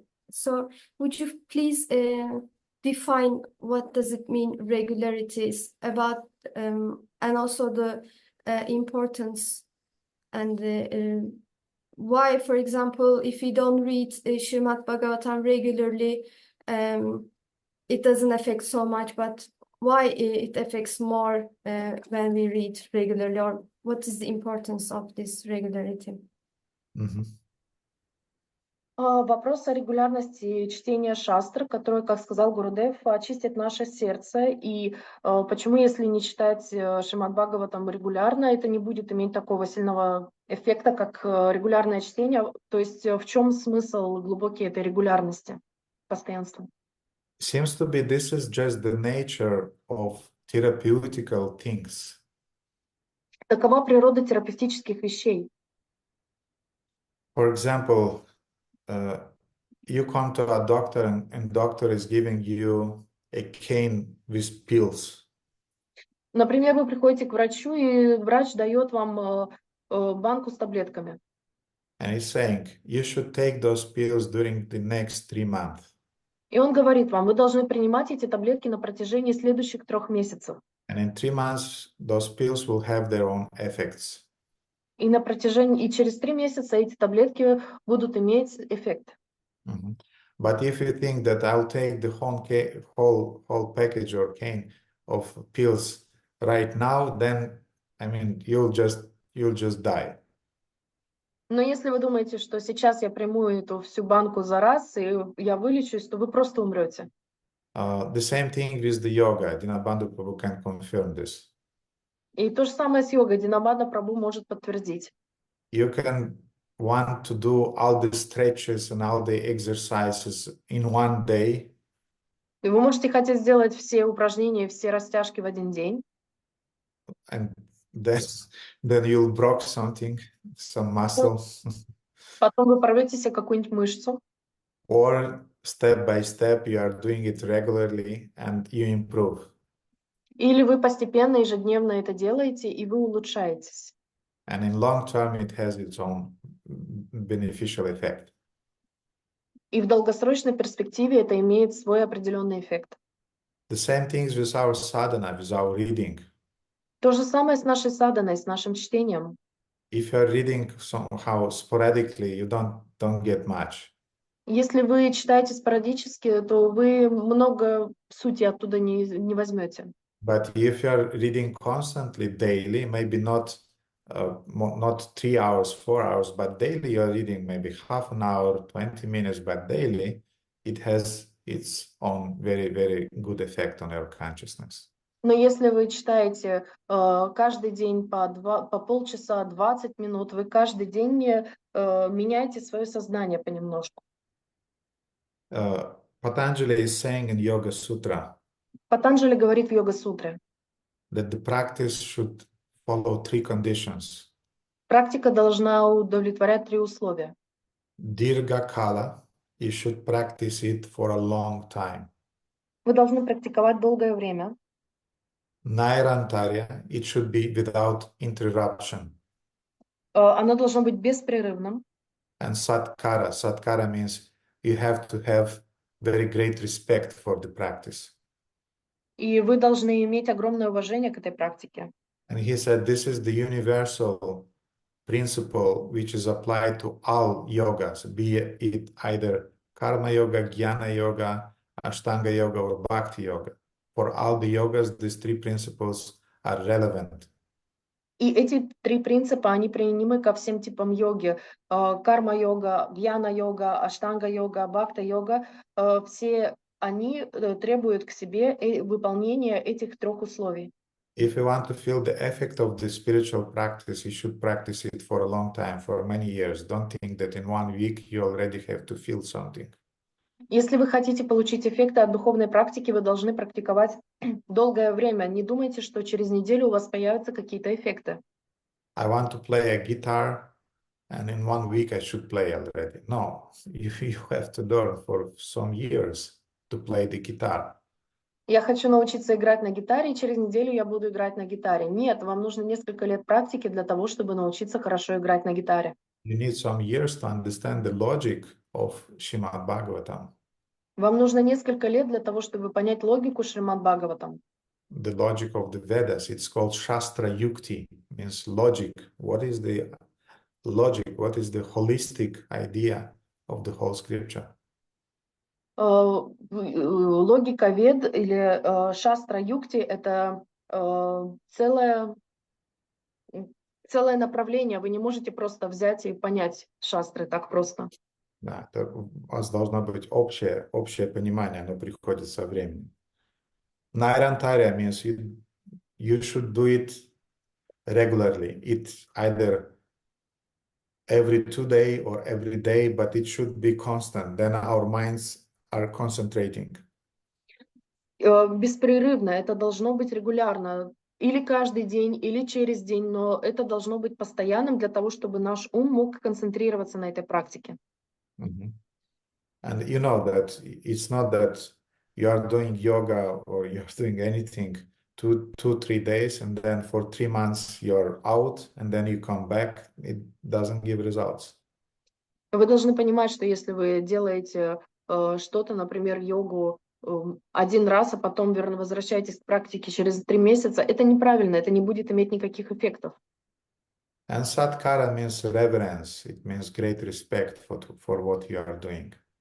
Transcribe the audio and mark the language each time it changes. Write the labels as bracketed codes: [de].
[en] So would you please define what does it mean regularities about and also the importance and why, for example, if we don't read Shrimad-Bhagavatam regularly, it doesn't affect so much, but why it affects more when we read regularly, or what is the importance of this regularity? [ru] Вопрос о регулярности чтения шастр, который, как сказал Гурудев, очистит наше сердце. И почему, если не читать Шримад-Бхагаватам регулярно, это не будет иметь такого сильного эффекта, как регулярное чтение? То есть в чем смысл глубокий этой регулярности, постоянства? [en] Seems to be this is just the nature of therapeutical things. [ru] Такова природа терапевтических вещей. [en] For example, you come to a doctor and doctor is giving you a cane with pills. [ru] Например, вы приходите к врачу, и врач дает вам банку с таблетками. [en] And he's saying, you should take those pills during the next 3 months. [ru] И он говорит вам, вы должны принимать эти таблетки на протяжении следующих 3 месяцев. [en] And in 3 months, those pills will have their own effects. [ru] И через 3 месяца эти таблетки будут иметь эффект. Mhm. [en] But if you think that I'll take the whole package or cane of pills right now, then I mean you'll just die. [ru] Но если вы думаете, что сейчас я приму эту всю банку за раз, и я вылечусь, то вы просто умрете. [en] The same thing with the yoga. Dinabandhu Prabhu can confirm this. [ru] И то же самое с йогой. Динабанда Прабху может подтвердить. [en] You can want to do all the stretches and all the exercises in one day. [ru] И вы можете хотеть сделать все упражнения, все растяжки в один день. [en] And then you'll break something, some muscle. [ru] Потом вы порвете себе какую-нибудь мышцу. [en] Or step by step, you are doing it regularly and you improve. [ru] Или вы постепенно, ежедневно это делаете, и вы улучшаетесь. [en] And in long term, it has its own beneficial effect. [ru] И в долгосрочной перспективе это имеет свой определенный эффект. [en] The same things with our sadhana, with our reading. [ru] То же самое с нашей садханой, с нашим чтением. [en] If you are reading somehow sporadically, you don't get much. [ru] Если вы читаете спорадически, то вы много сути оттуда не возьмете. [en] But if you are reading constantly, daily, maybe not 3 hours, 4 hours, but daily you are reading maybe half an hour, 20 minutes, but daily, it has its own very, very good effect on your consciousness. [ru] Но если вы читаете каждый день по полчаса, 20 минут, вы каждый день меняете свое сознание понемножку. [en] Patanjali is saying in Yoga Sutra [ru] Патанджали говорит в Йога-сутре. [en] that the practice should follow 3 conditions. [ru] Практика должна удовлетворять 3 условия. [en] Dirgha kala, you should practice it for a long time. [ru] Вы должны практиковать долгое время. [en] Nairantarya, it should be without interruption. [ru] Оно должно быть беспрерывным. [en] And satkara, satkara means you have to have very great respect for the practice. [ru] И вы должны иметь огромное уважение к этой практике. [en] And he said this is the universal principle which is applied to all yogas, be it either karma yoga, jnana yoga, ashtanga yoga, or bhakti yoga. For all the yogas, these 3 principles are relevant. [ru] И эти 3 принципа, они применимы ко всем типам йоги. Карма-йога, гьяна-йога, аштанга-йога, бхакта-йога. Все они требуют к себе выполнения этих 3 условий. [en] If you want to feel the effect of the spiritual practice, you should practice it for a long time, for many years. Don't think that in 1 week you already have to feel something. [ru] Если вы хотите получить эффекты от духовной практики, вы должны практиковать долгое время. Не думайте, что через неделю у вас появятся какие-то эффекты. [en] I want to play a guitar, and in 1 week I should play already. No, you have to learn for some years to play the guitar. [ru] Я хочу научиться играть на гитаре, и через неделю я буду играть на гитаре. Нет, вам нужно несколько лет практики для того, чтобы научиться хорошо играть на гитаре. [en] You need some years to understand the logic of Shrimad-Bhagavatam. [ru] Вам нужно несколько лет для того, чтобы понять логику Шримад-Бхагаватам. [en] The logic of the Vedas, it's called Shastra Yukti, means logic. What is the logic? What is the holistic idea of the whole scripture? [ru] Логика Вед или Шастра Юкти — это целое направление. Вы не можете просто взять и понять шастры так просто. Да, у вас должно быть общее понимание, оно приходит со временем. [en] Nairantarya means you should do it regularly. It's either every 2 days or every day, but it should be constant. Then our minds are concentrating. [ru] Беспрерывно, это должно быть регулярно. Или каждый день, или через день, но это должно быть постоянным для того, чтобы наш ум мог концентрироваться на этой практике. Mhm. [en] And you know that it's not that you are doing yoga or you're doing anything 3 days, and then for 3 months you're out, and then you come back. It doesn't give results. [ru] Вы должны понимать, что если вы делаете что-то, например, йогу один раз, а потом верно возвращаетесь к практике через 3 месяца, это неправильно, это не будет иметь никаких эффектов. [en] And satkara means reverence. It means great respect for what you are doing.